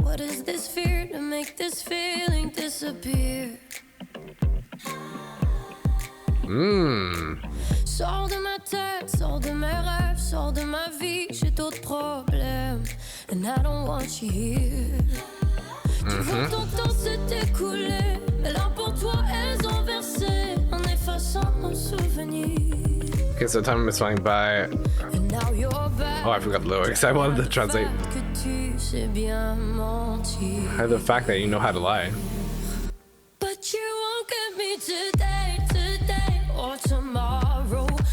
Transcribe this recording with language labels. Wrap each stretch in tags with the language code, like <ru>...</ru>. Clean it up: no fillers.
<en>What is this fear to make this feeling disappear?</en> <fr>Sors de ma tête, sors de mes rêves, sors de ma vie, j'ai d'autres problèmes.</fr> <en>And I don't want you here.</en> <fr>Tu vois ton temps s'est écoulé, mais là pour toi elles ont versé en effaçant nos souvenirs.</fr> <en>Okay, so time is flying by. And now you're back. Oh, I forgot the lyrics. I wanted to translate.</en> <fr>Que tu sais bien mentir.</fr> <en>The fact that you know how to lie. But you won't get me today, today or tomorrow.</en>